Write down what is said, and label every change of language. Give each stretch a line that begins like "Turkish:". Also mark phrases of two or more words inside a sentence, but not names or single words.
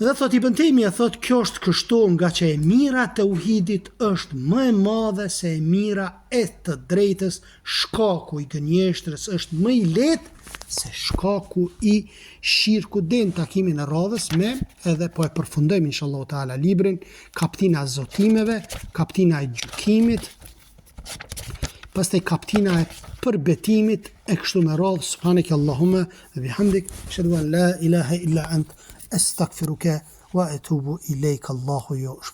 Albanian: Dhe thot Ibn Taymija, thot kjo është kështu nga që e mira të uhidit është më e madhe se e mira e të drejtës, shkaku i gënjeshtrës është më i lehtë se shkaku i shirkut. Dhe në takimin e radhës me edhe po e përfundojmë
Arabic: إن شاء الله تعالى
Albanian: librin, kaptina e zotimeve, kaptina e gjykimit, pastaj kaptina e përbetimit e kështu me radhë.
Arabic: سبحانك اللهم وبحمدك أشهد أن لا إله إلا أنت أستغفرك وأتوب إليك. Allahu